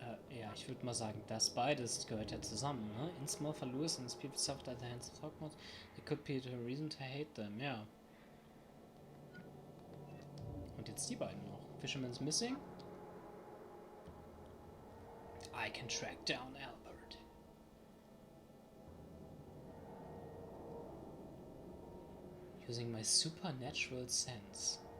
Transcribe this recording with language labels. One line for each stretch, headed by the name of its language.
German: Ja, ich würde mal sagen, das beides gehört ja zusammen, ne?
English: In small for Lewis and his people suffered at the hands of Throgmorton. There could be a reason to hate them,
German: ja. Und jetzt die beiden noch.
English: Fisherman's missing. I can track down Albert. Using my supernatural sense.